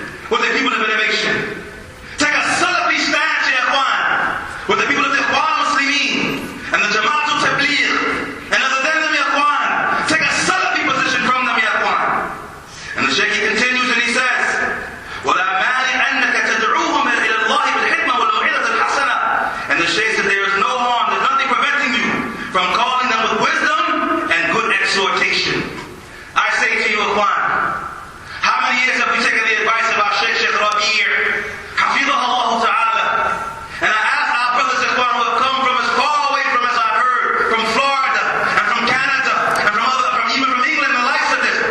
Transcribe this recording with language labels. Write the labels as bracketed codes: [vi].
[en] with the people of innovation. Take a Salafi stance, ya ikhwan, with the people of the Ikhwan Muslimin and the Jama'atul Tabligh and other than them, ya ikhwan. Take a Salafi position from them, ya ikhwan. And the Shaykh continues and he says, [ar] وَلَا مَانِعَ أَنَّكَ تَدْعُوهُمْ إِلَى اللَّهِ بِالْحِكْمَةِ وَالْمَوْعِظَةِ الْحَسَنَةِ. [en] And the Shaykh said there is no harm, there's nothing preventing you from calling them with wisdom and good exhortation. I say to you, ikhwan, how many years have we taken the advice of our Shaykh Rabi', Hafidhahullah Ta'ala? And I ask our brothers ikhwan who have come from as far away from, as I've heard, from Florida and from Canada and even from England and the likes of this.